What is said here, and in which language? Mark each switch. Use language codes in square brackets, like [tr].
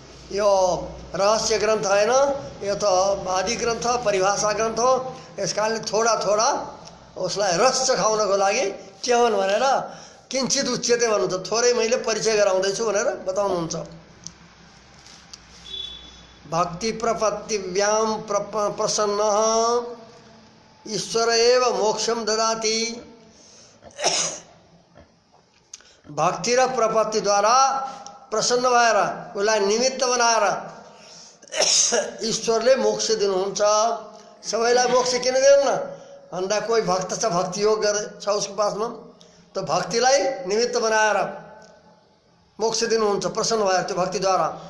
[ne] यो रहस्य ग्रन्थ हैन, यो त आदि ग्रन्थ, परिभाषा ग्रन्थ हो। यस कारणले थोडा थोडा उसलाई रस चखाउनको लागि के हुन् भनेर [sa] किंचित उच्यते [ne] भन्नुहुन्छ, थोरै मैले परिचय गराउँदैछु भनेर बताउनुहुन्छ। [sa] भक्ति प्रपत्तिव्याम प्रसन्न ईश्वर एव मोक्षम ददाति। [ne] भक्ति र प्रपत्तिद्वारा प्रसन्न भएर उसलाई निमित्त बनाएर ईश्वरले मोक्ष दिनुहुन्छ। सबैलाई मोक्ष किन दिनुहुन्न भन्दा कोही भक्त छ, भक्ति योग छ उसको पासमा, त भक्तिलाई निमित्त बनाएर मोक्ष दिनुहुन्छ प्रसन्न भएर त्यो भक्तिद्वारा।